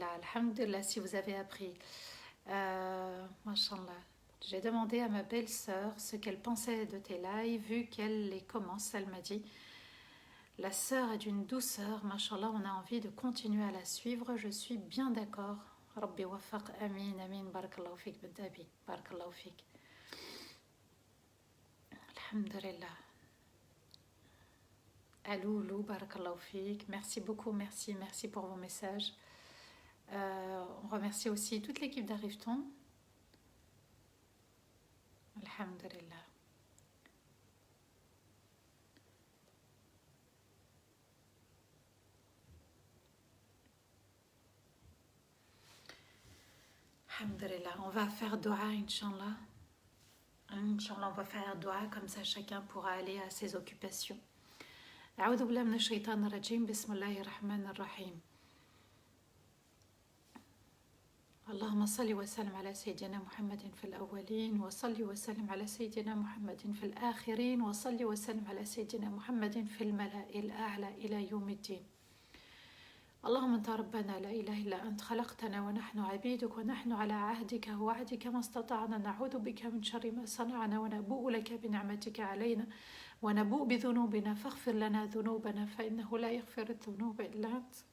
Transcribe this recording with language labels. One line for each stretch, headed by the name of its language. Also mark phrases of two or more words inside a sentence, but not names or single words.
French: Alhamdulillah, si vous avez appris. Mashallah. J'ai demandé à ma belle-sœur ce qu'elle pensait de tes lives, vu qu'elle les commence. Elle m'a dit, la sœur est d'une douceur. Mashallah, on a envie de continuer à la suivre. Je suis bien d'accord.
Arabic: رب وفق، آمين، آمين، بارك الله فيك، bentabi، بارك الله فيك. الحمد لله. Aloulou، بارك الله فيك.
French: Merci beaucoup, merci pour vos messages. On remercie aussi toute l'équipe d'Arriveton. Alhamdulillah. Alhamdulillah, on va faire dua, Inch'Allah. Inch'Allah, on va faire dua, comme ça chacun pourra aller à ses occupations.
Arabic: أعوذ بالله من الشيطان الرجيم بسم الله الرحمن الرحيم اللهم صل وسلم على سيدنا محمد في الأولين وصل وسلم على سيدنا محمد في الآخرين وصل وسلم على سيدنا محمد في الملأ الأعلى إلى يوم الدين اللهم أنت ربنا لا إله إلا أنت خلقتنا ونحن عبيدك ونحن على عهدك ووعدك ما استطعنا نعوذ بك من شر ما صنعنا ونبوء لك بنعمتك علينا ونبوء بذنوبنا فاغفر لنا ذنوبنا فإنه لا يغفر الذنوب إلا أنت